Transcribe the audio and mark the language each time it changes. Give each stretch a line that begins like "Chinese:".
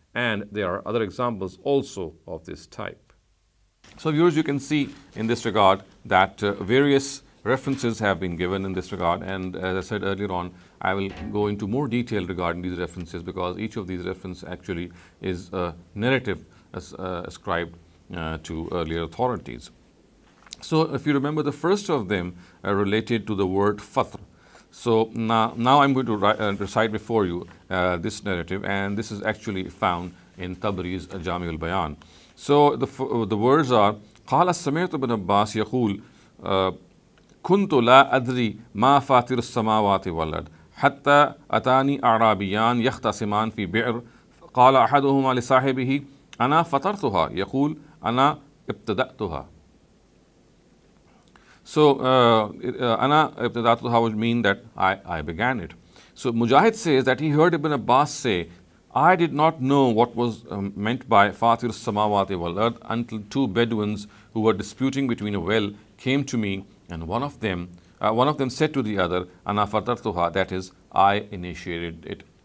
English: And there are other examples also of this type. So viewers, you can see in this regard that various references have been given in this regard, and as I said earlier on, I will go into more detail regarding these references because each of these references actually is a narrative ascribed to earlier authorities. So if you remember, the first of them related to the word fatr. So now I'm going to recite before you this narrative, and this is actually found in Tabri's Jami al-Bayan. So the words are,
Arabic: قال سمعت ابن عباس يقول كنت لا أدري ما فاطر السماوات والأرض حتى أتاني أعرابيان يختصمان في بئر قال أحدهما لصاحبه أنا فطرتها يقول أنا ابتدأتها.
English: So
Arabic: أنا ابتدأتها
English: would mean that I began it. So Mujahid says that he heard Ibn Abbas say, I did not know what was meant by Fatir Samawati wal Ard until two Bedouins who were disputing between a well came to me, and one of them said to the other,
Arabic: Ana fatartuha,
English: that is, I initiated it.